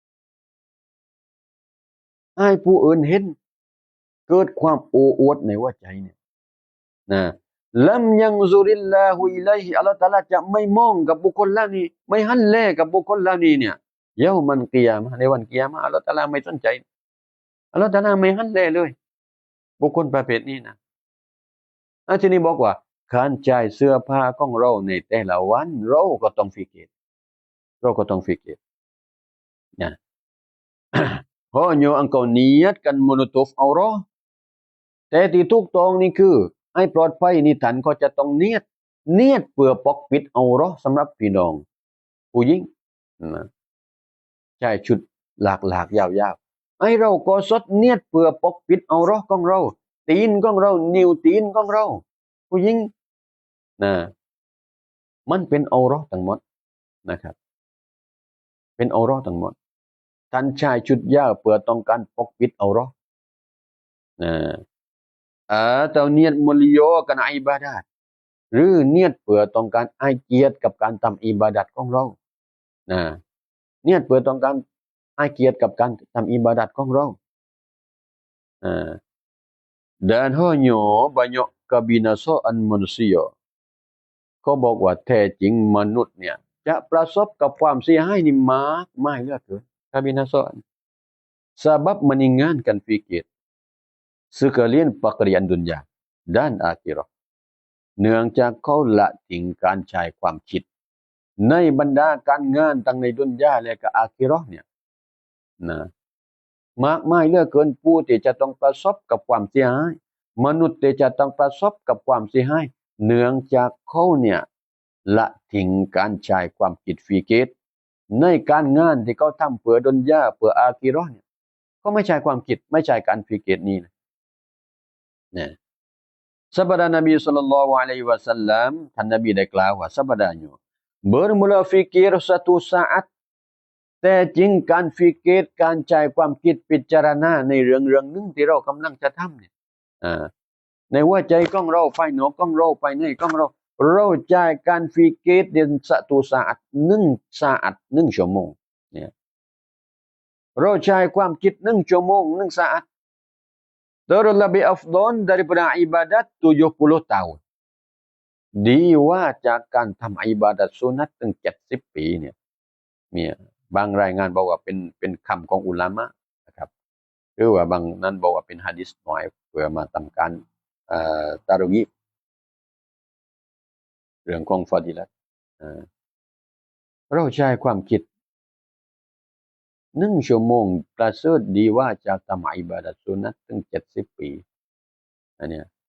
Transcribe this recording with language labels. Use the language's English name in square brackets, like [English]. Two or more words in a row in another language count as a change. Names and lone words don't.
[Thai] ให้ผู้อื่นเห็นเกิดความโอ้อวดในหัวใจเนี่ยนะ [Arabic] لم ينظر الله إليه [Thai] อัลลอฮฺตะอาลาจะไม่มองกับบุคคลเหล่านี้ไม่หันแลกับบุคคลเหล่านี้เนี่ย [Arabic] يوم القيامة [Thai] ในวันกิยามะห์อัล ลอฮฺตะอาลาไม่สนใจอัลลอฮฺตะอาลาไม่หันแลเลยบุคคลประเภทนี้นะทีนี้บอกว่าการใช้เสื้อผ้าของเราในแต่ละวันเราก็ต้องฟิก ร์นะ [Malay] hanya engkau niatkan menutup aurat [Thai] แต่ที่ถูกต้องนี่คือให้ปลอดภัยนี่ท่านก็จะต้องเนียดเพื่อปกปิดเอา เราะห์สำหรับพี่น้องผู้หญิงนะใช่ชุดหลากๆยาวๆให้เราก็สดเนียดเพื่อปก ปิดเอาเราะห์ของเราตีนของเรานิ้วตีนของเราผู้ หญิงนะมันเป็นเอาเราะห์ทั้งหมดนะครับเป็นเอาเราะห์ทั้งหมดท่านชายชุดยาวเพื่อต้องการปกปิดเอาเราะห์นะ [Malay] atau niat meliokan ibadat [Thai] หรือเนียดเพื่อต้องการให้เกียรติกับการทำอิบาดัตของเรานะเนียดเพื่อต้องการให้เกียรติกับการทำอิบาดัตของเรา Ah, [Malay] dan hanya banyak kebinasaan manusia [Thai] เขาบอกว่าแท้จริงมนุษย์เนี่ยจะประสบกับความเสียหายนี่มากมายเหลือเกิน [Malay] kebinasaan sebab meninggalkan fikir sekalian pekerjaan dunia dan akhirat [Thai] เนื่องจากเขาละทิ้งการใช้ความคิดในบรรดาการงานทั้งในดุนยาและก็อาคิเราะห์เนี่ยนะมากมายเหลือเกิน ผู้ที่จะต้องประสบกับความเสียหายมนุษย์ที่จะต้องประสบกับความเสียหายเนื่องจากเขาเนี่ยละทิ้งการใช้ความคิดฟิกิรในการงานที่เขาทำเพื่อดุนยาเพื่ออาคิเราะห์เนี่ย เขาไม่ใช้ความคิดไม่ใช้การฟิกิรนี้นะ [Malay] Sabda Nabi sallallahu alaihi wasallam, [Thai] ท่านนบีได้กล่าวว่า [Malay] sabdanya bermula fikir satu saat [Thai] แต่จริงการฟิกรการใช้ความคิดพิ จารณาในเรื่องหนึ่งที่เรากำลังจะทำเนี่ยในหัวใจของเราภายนอกของเราภายในของเราใช้การฟิกร เดือน [Malay] satu saat [Thai] 1 ชั่วโมงเนี่ยเราใช้ความคิด1 ชั่วโมง1 [Malay] saat terlebih afdal daripada ibadat 70 tahun [Thai] ดีว่าจากการทำอิบาดัตสุนัตตั้ง70 ปีเนี่ยบางรายงานบอกว่าเป็นคำของอุลามะนะครับหรือว่าบางนั้นบอกว่าเป็นหะดีษหน่อยเพื่อมาทำการตารกีบ เรื่องของฟอดิลัตเราใช้ความคิด1 ชั่วโมงประเสริฐดีว่าจากทำอิบาดัตสุนัตตั้ง70 ปีอันเนี้ย